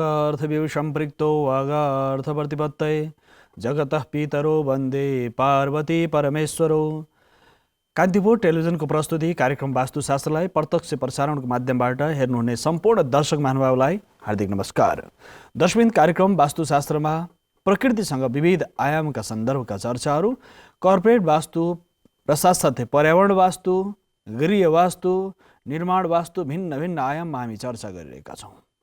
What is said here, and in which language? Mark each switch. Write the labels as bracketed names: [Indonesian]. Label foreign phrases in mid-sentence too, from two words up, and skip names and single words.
[Sanskrit] अर्थव्यू सम्पृक्तो वागार्थप्रतिपत्तये जगतः पितरो वन्दे पार्वती परमेश्वरो। [Nepali] कान्तिपुर टेलिभिजनको प्रस्तुति कार्यक्रम वास्तुशास्त्रलाई प्रत्यक्ष प्रसारणको माध्यमबाट हेर्नुहुने सम्पूर्ण दर्शक महानुभावलाई हार्दिक नमस्कार। दर्शकबिन कार्यक्रम वास्तुशास्त्रमा प्रकृतिसँग विविध आयामका सन्दर्भका चर्चाहरू, कर्पोरेट वास्तु र साथसाथै पर्यावरण वास्तु, गृह वास्तु, निर्माण वास्तु, भिन्न भिन्न आयाममा हामी चर्चा गरिरहेका छौँ।